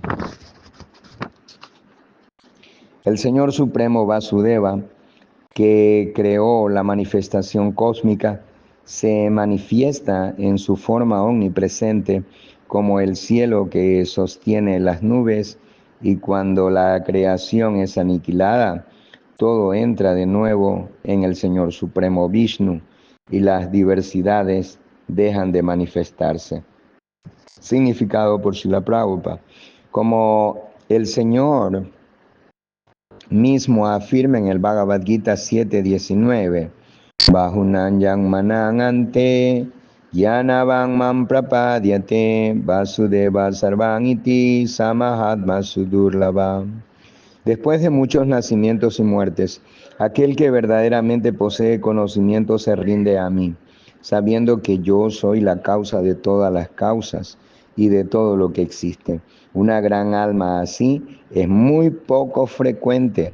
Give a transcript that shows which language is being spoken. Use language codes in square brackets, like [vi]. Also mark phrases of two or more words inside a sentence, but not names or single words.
[es] El Señor Supremo Vasudeva, que creó la manifestación cósmica, se manifiesta en su forma omnipresente como el cielo que sostiene las nubes, y cuando la creación es aniquilada, todo entra de nuevo en el Señor Supremo Vishnu y las diversidades dejan de manifestarse. Significado por Srila Prabhupada. Como el Señor mismo afirma en el [sa] Bhagavad Gita 7:19, बहूनां जन्मनामन्ते ज्ञानवान् मां प्रपद्यते वासुदेवः सर्वमिति स महात्मा सुदुर्लभः. [es] Después de muchos nacimientos y muertes, aquel que verdaderamente posee conocimiento se rinde a mí, sabiendo que yo soy la causa de todas las causas y de todo lo que existe. Una gran alma así es muy poco frecuente.